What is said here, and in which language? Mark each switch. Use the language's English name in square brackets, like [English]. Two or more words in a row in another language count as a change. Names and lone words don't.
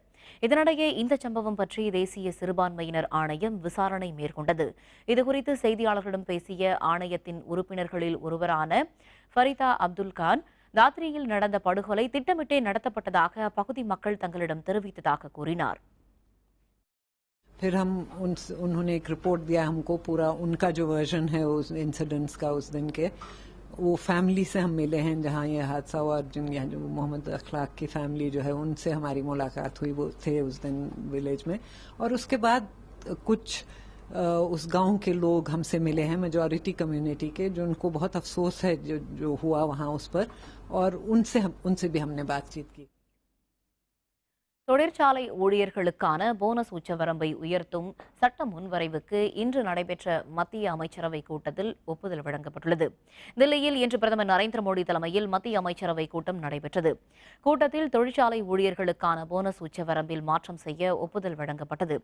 [Tamil] இதனிடையே இந்த சம்பவம் பற்றி தேசிய சிறுபான்மையினர் ஆணையம் விசாரணை மேற்கொண்டது. இதுகுறித்து செய்தியாளர்களிடம் பேசிய ஆணையத்தின் உறுப்பினர்களில் ஒருவரான ஃபரிதா அப்துல் கான், தாத்ரியில் நடந்த படுகொலை திட்டமிட்டே நடத்தப்பட்டதாக அப்பகுதி மக்கள் தங்களிடம் தெரிவித்ததாக கூறினார். [Hindi] फिर हम उन्होंने एक रिपोर्ट दिया हमको, पूरा उनका जो वर्जन है उस इंसिडेंट्स का उस दिन के, वो फैमिली से हम मिले हैं जहाँ ये हादसा हुआ, और जिन यहाँ जो मोहम्मद अखलाक की फैमिली जो है उनसे हमारी मुलाकात हुई, वो थे उस दिन विलेज में। और उसके बाद कुछ उस गांव के लोग हमसे मिले हैं, [English] majority community [Hindi] के, जो उनको बहुत अफसोस है जो हुआ वहाँ उस पर, और उनसे भी हमने बातचीत की। [Tamil] தொழிற்சாலை ஊழியர்களுக்கான போனஸ் உச்சவரம்பை உயர்த்தும் சட்ட முன்வரைவுக்கு இன்று நடைபெற்ற மத்திய அமைச்சரவை கூட்டத்தில் ஒப்புதல் வழங்கப்பட்டுள்ளது. தில்லியில் இன்று பிரதமர் நரேந்திர மோடி தலைமையில் மத்திய அமைச்சரவை கூட்டம் நடைபெற்றது. கூட்டத்தில் தொழிற்சாலை ஊழியர்களுக்கான போனஸ் உச்சவரம்பில் மாற்றம் செய்ய ஒப்புதல் வழங்கப்பட்டது.